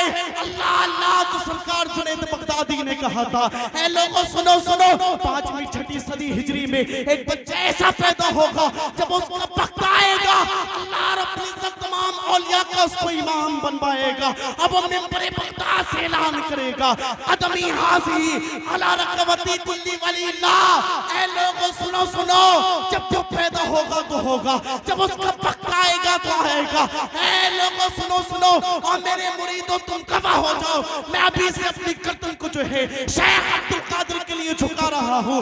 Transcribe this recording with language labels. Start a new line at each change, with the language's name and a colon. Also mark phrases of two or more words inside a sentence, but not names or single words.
Urdu: اللہ اللہ، تو سرکار جنید بغدادی نے کہا تھا اے لوگوں سنو سنو، 5ویں 6ٹی صدی ہجری میں ایک بچہ ایسا پیدا ہوگا جب اس کا وقت آئے گا
Arabic: اللہ رب العزت
Urdu: تمام اولیاء کا اس کو امام بنوائے گا، اب وہ منبر بغداد سے اعلان کرے گا
Arabic: قدمی حاضی علی رکعتی کلی ولی اللہ۔
Urdu: اے لوگوں سنو سنو، جب جو پیدا ہوگا تو ہوگا، جب اس کا وقت آئے گا تو آئے گا۔ اے لوگوں سنو سنو، اور میرے مریدوں تم گواہ ہو جاؤ، میں ابھی سے اپنی گردن کو جو ہے شیخ عبدالقادر کے لیے جھکا رہا ہوں۔